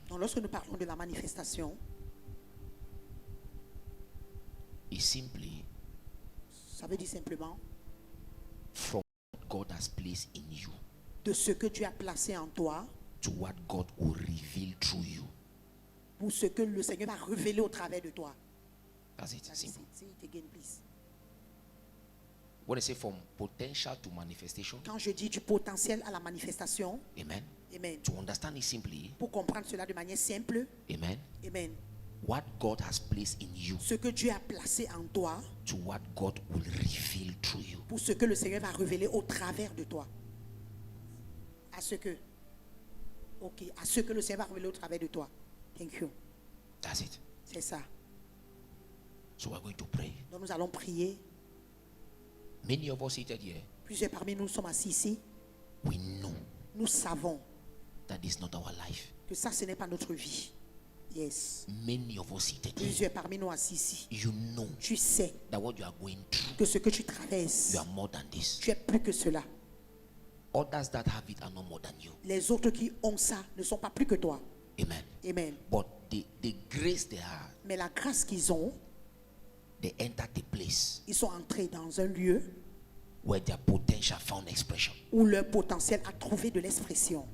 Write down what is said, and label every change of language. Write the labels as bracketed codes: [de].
[fr] Donc lorsque nous parlons de la manifestation, [en] it's simply [fr] ça veut dire simplement [en] from what God has placed in you [fr] de ce que Dieu a placé en toi [en] to what God will reveal through you. [fr] pour ce que le Seigneur va révéler au travers de toi. [en] That's it. That's Simple. it. Say it again, please. When I say from potential to manifestation, [fr] Quand je dis du potentiel à la manifestation, [en] amen. [fr] amen. [en] To understand it simply, [fr] Pour comprendre cela de manière simple, [en] amen. [fr] amen. [en] What God has placed in you [fr] Ce que Dieu a placé en toi [en] to what God will reveal through you. [fr] pour ce que le Seigneur va révéler au travers de toi. À ce que, ok, à ce que le Seigneur va révéler au travers de toi. [en] Thank you. That's it. [fr] C'est ça. [en] So we're going to pray. [fr] Donc nous allons prier. [en] Many of us seated here, [fr] Plusieurs parmi nous sommes assis ici. [en] we know [fr] Nous savons [en] that this is not our life. [fr] que ça, ce n'est pas notre vie. [en] Yes. Many of us seated here, [fr] Plusieurs parmi nous assis ici. [en] you know [fr] Tu sais [en] that what you are going through, [fr] que ce que tu traverses, [en] you are more than this. [fr] tu es plus que cela. [en] Others that have it are not more than you. [fr] Les autres qui ont ça ne sont pas plus que toi. [en] Amen. [fr] Amen. [en] But the grace they have, [fr] Mais la grâce qu'ils ont, [en] they enter the place [fr] ils sont entrés dans un lieu [en] where their potential found expression. [fr] où leur potentiel a trouvé de l'expression.